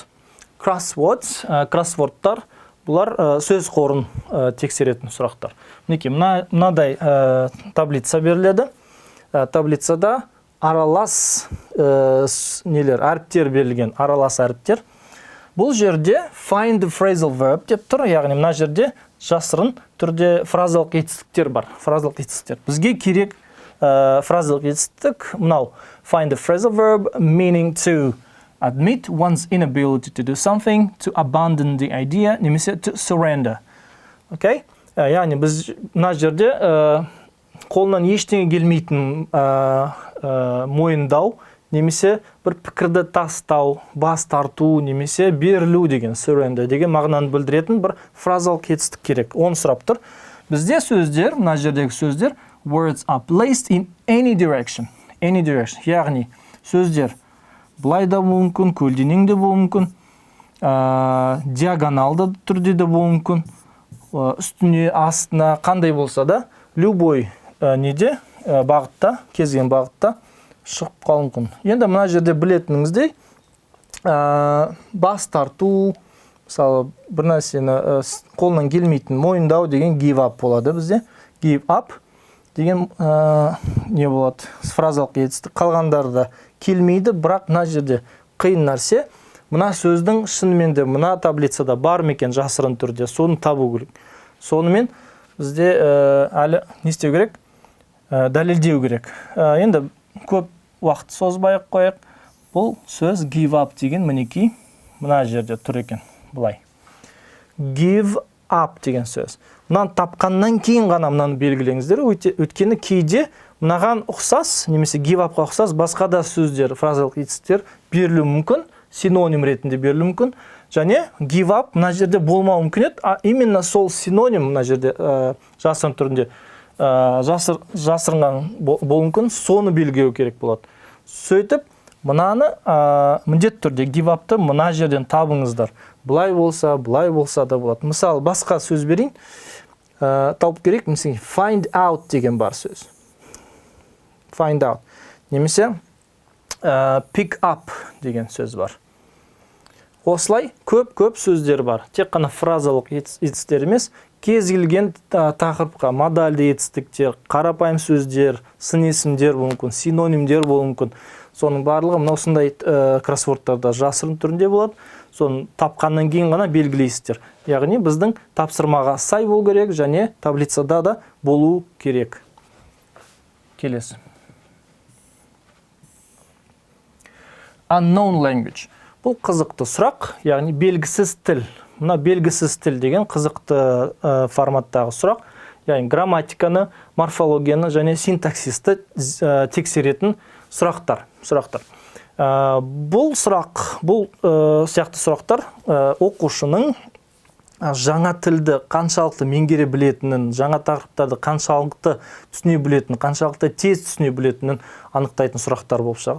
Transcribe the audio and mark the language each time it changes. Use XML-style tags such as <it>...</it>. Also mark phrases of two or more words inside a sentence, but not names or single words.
<kk>Кроссвордтар бұлар сөз қорын тексеретін сұрақтар. Мінекей, мынадай таблица беріледі. Таблицада аралас әріптер берілген, аралас әріптер. Бұл жерде</kk> <en>find the phrasal verb</en> <kk>деп тұр, яғни мына жерде жасырын түрде фразалық етістіктер бар. Фразалық етістіктер. Бізге керек фразалық етістік мынау.</kk> <en>Find the phrasal verb meaning to admit one's inability to do something, to abandon the idea, немесе to surrender.</en> <kk>Окей? Яғни біз мына жерде қолынан ештеңе келмейтін мойындау, немесе бір пікірді тастау, бас тарту, немесе берілу деген, surrender деген мағынаны білдіретін бір фразалық етістік керек. Оны сұрап тұр. Бізде сөздер, мына жердегі сөздер,</kk> <en>words are placed in any direction. Any direction.</en> <kk>Яғни сөздер былай да болуы мүмкін, көлденең де болуы мүмкін, диагоналды түрде де болуы мүмкін, үстіне, астына, қандай болса да, любой неде, бағытта, кезген бағытта шығып қалуы мүмкін. Енді мына жерде білетініңіздей, бас тарту, мысалы, бір нәрсені қолынан келмейтін мойындау деген</kk> <en>give up</en> <kk>болады бізде.</kk> <en>Give up</en> <kk>деген не болады? Фразалық етістік. Қалғандары да келмейді, бірақ мына жерде қиын нәрсе. Мына сөздің шынымен де мына таблицада бар ма екен жасырын түрде, соны табу керек. Сонымен бізде әлі не істеу керек? Дәлелдеу керек. Енді көп уақыт созбай-ақ қояйық. Бұл сөз</kk> <en>give up</en> <kk>деген мінекей мына жерде тұр екен. Бұлай.</kk> <en>Give up</en> <kk>деген сөз. Мынаны тапқаннан кейін ғана мынаны белгілеңіздер. Өйткені кейде мынаған ұқсас, немесе</kk> <en>give up-</en> <kk>қа ұқсас басқа да сөздер, фразалық етістіктер берілуі мүмкін, синоним ретінде берілуі мүмкін. Және</kk> <en>give up</en> <kk>мына жерде болмауы мүмкін еді, именно сол синоним мына жерде жасырын түрінде жасырынған болуы мүмкін, соны белгілеу керек болады. Сөйтіп, мынаны міндетті түрде</kk> <en>give up-</en> <kk>ты мына жерден табыңыздар. Бұлай болса да болады. Мысалы, басқа сөз берейін, тауып керек, мысалы,</kk> <en>find out</en> <kk>деген бар сөз.</kk> <en>Find out.</en> <kk>Немесе</kk> <en>pick up</en> <kk>деген сөз бар. Осылай көп сөздер бар. Тек қана фразалық етістер емес, кез келген тақырыпқа модальды етістіктер, қарапайым сөздер, сын есімдер болуы мүмкін, синонимдер болуы мүмкін. Соның барлығы мына осындай кроссвордтарда жасырын түрінде болады. Соны тапқаннан кейін ғана белгілейсіздер. Яғни біздің тапсырмаға сай болу керек және таблицада да болу керек. Келесі.</kk> <en>Unknown language.</en> <kk>Бұл қызықты сұрақ, яғни белгісіз тіл. Мына белгісіз тіл деген қызықты форматтағы сұрақ. Яғни грамматиканы, морфологияны және синтаксисті тексеретін сұрақтар. Бұл сияқты сұрақтар оқушының жаңа тілді қаншалықты меңгере білетінін, жаңа тақырыптарды қаншалықты түсіне білетінін, қаншалықты тез түсіне білетінін анықтайтын сұрақтар болып шығады.</kk>